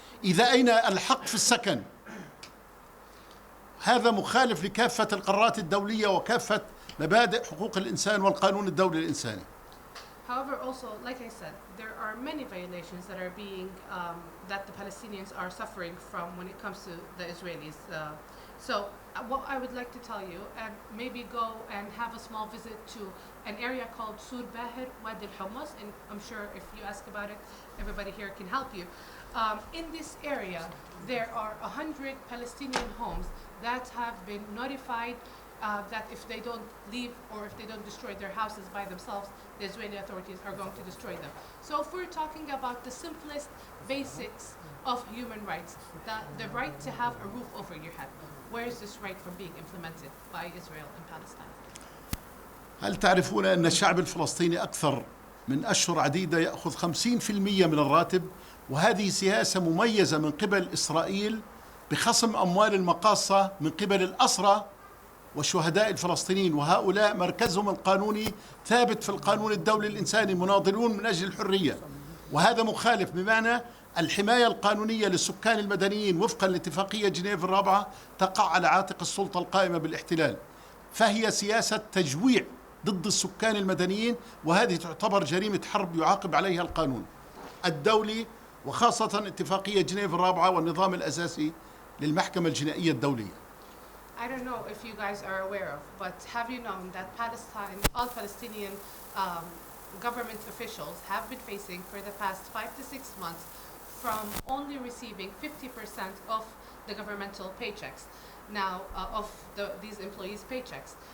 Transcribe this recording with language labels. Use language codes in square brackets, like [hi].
[ar] إذا أين الحق في السكن؟ هذا مخالف لكافة القرارات الدولية وكافة مبادئ حقوق الإنسان والقانون الدولي الإنساني. [en] However, also, like I said, there are many violations that are being, that the Palestinians are suffering from when it comes to the Israelis. So what I would like to tell you, and maybe go and have a small visit to an area called Sur Bahir Wadi al-Hummus, and I'm sure if you ask about it, everybody here can help you. In this area, there are 100 Palestinian homes that have been notified that if they don't leave or if they don't destroy their houses by themselves, the Israeli authorities are going to destroy them. So if we're talking about the simplest basics of human rights, the right to have a roof over your head, where is this right from being implemented by Israel and Palestine? [ar] هل تعرفون أن الشعب الفلسطيني أكثر من أشهر عديدة يأخذ 50% من الراتب، وهذه سياسة مميزة من قبل إسرائيل بخصم أموال المقاصة من قبل الأسرى والشهداء الفلسطينيين، وهؤلاء مركزهم القانوني ثابت في القانون الدولي الإنساني، مناضلون من أجل الحرية، وهذا مخالف. بمعنى الحماية القانونية للسكان المدنيين وفقا لاتفاقية جنيف الرابعة تقع على عاتق السلطة القائمة بالاحتلال، فهي سياسة تجويع ضد السكان المدنيين، وهذه تعتبر جريمة حرب يعاقب عليها القانون الدولي، وخاصة اتفاقية جنيف الرابعة والنظام الأساسي للمحكمة الجنائية الدولية. [en] I don't know if you guys are aware of, but have you known that all Palestinian government officials have been facing for the past 5 to 6 months from only receiving 50% of the governmental paychecks, now of these employees' paychecks.